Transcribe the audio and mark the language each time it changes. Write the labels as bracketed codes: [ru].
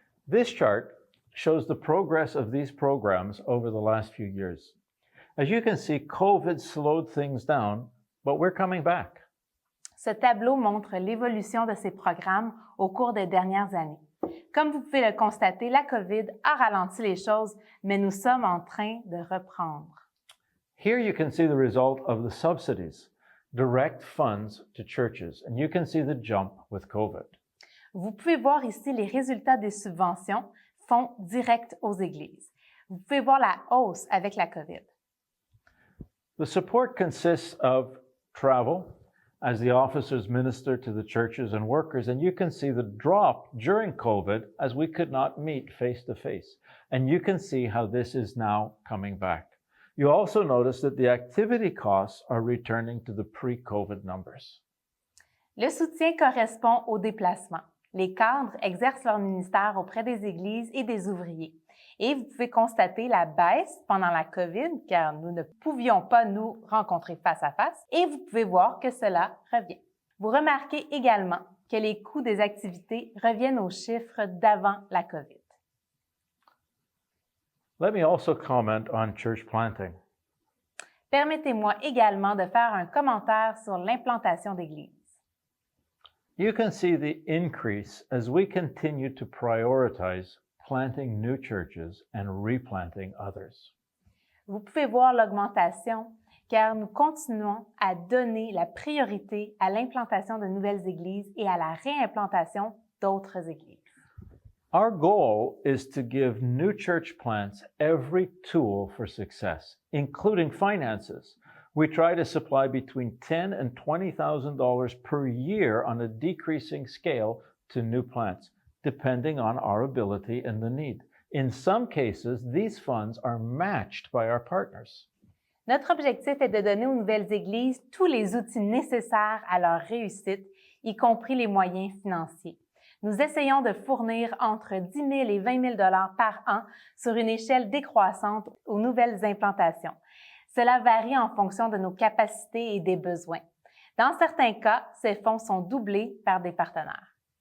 [en] This chart shows the progress of these programs over the last few years. As you can see, COVID slowed things down, but we're coming back. [fr] Ce tableau montre l'évolution de ces programmes au cours des dernières années. Comme vous pouvez le constater, la COVID a ralenti les choses, mais nous sommes en train de reprendre. [en] Here you can see the result of the subsidies, direct funds to churches, and you can see the jump with COVID. [fr] Vous pouvez voir ici les résultats des subventions, fonds directs aux églises. Vous pouvez voir la hausse avec la COVID. [en] The support consists of travel, as the officers minister to the churches and workers, and you can see the drop during COVID as we could not meet face-to-face. And you can see how this is now coming back. You also notice that the activity costs are returning to the pre-COVID numbers. [fr] Le soutien correspond au déplacement. Les cadres exercent leur ministère auprès des églises et des ouvriers. Et vous pouvez constater la baisse pendant la COVID, car nous ne pouvions pas nous rencontrer face à face, et vous pouvez voir que cela revient. Vous remarquez également que les coûts des activités reviennent aux chiffres d'avant la COVID. [en] Let me also comment on church planting. [fr] Permettez-moi également de faire un commentaire sur l'implantation d'églises. [en] You can see the increase as we continue to prioritize planting new churches and replanting others. [fr] Vous pouvez voir l'augmentation car nous continuons à donner la priorité à l'implantation de nouvelles églises et à la réimplantation d'autres églises. [en] Our goal is to give new church plants every tool for success, including finances. We try to supply between $10,000 and $20,000 per year on a decreasing scale to new plants, depending on our ability and the need. In some cases, these funds are matched by our partners. [fr] Notre objectif est de donner aux nouvelles églises tous les outils nécessaires à leur réussite, y compris les moyens financiers. Nous essayons de fournir entre 10 000 et 20 000 $ par an sur une échelle décroissante aux nouvelles implantations. Cela varie en fonction de nos capacités et des besoins. Dans certains cas, ces fonds sont doublés par des partenaires.